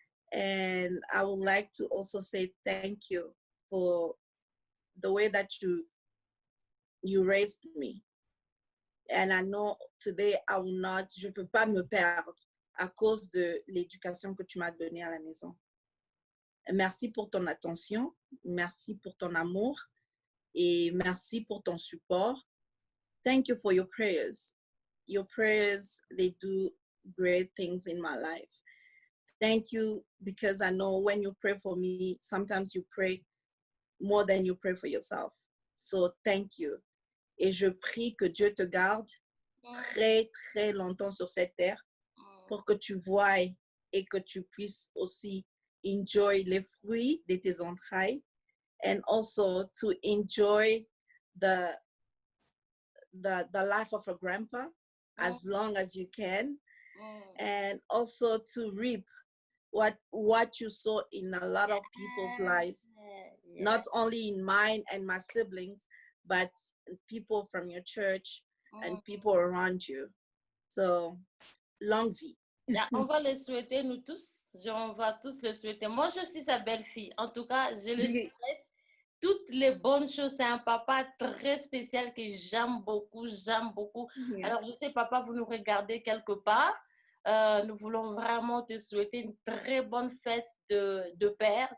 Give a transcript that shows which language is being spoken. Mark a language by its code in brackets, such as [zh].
[en] And I would like to also say thank you for the way that you raised me. And I know today [fr] je ne peux pas me perdre à cause de l'éducation que tu m'as donnée à la maison. Merci pour ton attention, merci pour ton amour et merci pour ton support. [en] Thank you for your prayers. Your prayers, they do great things in my life. Thank you because I know when you pray for me, sometimes you pray more than you pray for yourself. So thank you. [fr] Et je prie que Dieu te garde très, très longtemps sur cette terre pour que tu voies et que tu puisses aussi enjoy les fruits de tes entrailles [en] and also to enjoy the life of a grandpa as long as you can and also to reap what you saw in a lot of people's lives, not only in mine and my siblings, but people from your church Mm. and people around you. So, [fr] longue vie. Yeah, on va le souhaiter, nous tous. On va tous le souhaiter. Moi, je suis sa belle-fille. En tout cas, je le souhaite toutes les bonnes choses. C'est un papa très spécial que j'aime beaucoup, j'aime beaucoup. [en] Yeah. [fr] Alors, je sais, papa, vous nous regardez quelque part. Nous voulons vraiment te souhaiter une très bonne fête de père.